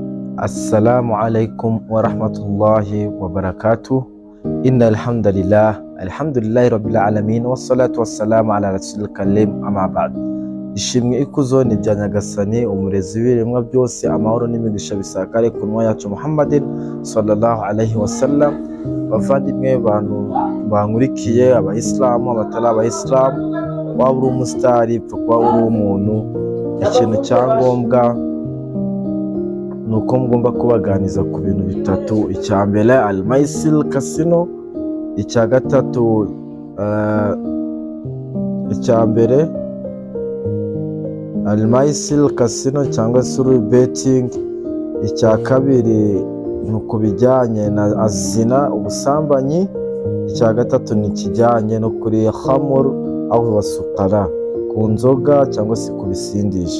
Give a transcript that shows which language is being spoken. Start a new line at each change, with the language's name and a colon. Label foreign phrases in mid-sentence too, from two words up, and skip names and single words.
Arabic: السلام عليكم ورحمة الله وبركاته. إن الحمد لله رب العالمين والصلاة والسلام على رسول الكريم أما بعد.
Kinyarwanda: Ishimwe ikuzo ni bya Nyagasani umurezi w'ibiremwa byose, amahoro n'imigisha bisakare ku ntumwa yacu Muhammadin
Arabic: صلى الله عليه وسلم.
Kinyarwanda: Bavandimwe bantu bankurikiye, abayisilamu, abatari abayisilamu, waba uri umusitari, pfa kuba uri umuntu, ikintu cyangombwa ni uko mugomba kubaganiza ku bintu bitatu. Icya mbere Al-Maisir Casino, icya gatatu Al-Maisir Casino cyangwa se betting, icya kabiri ni ku bijyanye na azina, ubusambanyi, icya gatatu ni ikijyanye no kuri khamur aho basukara, ku nzoga cyangwa se ku bisindisha.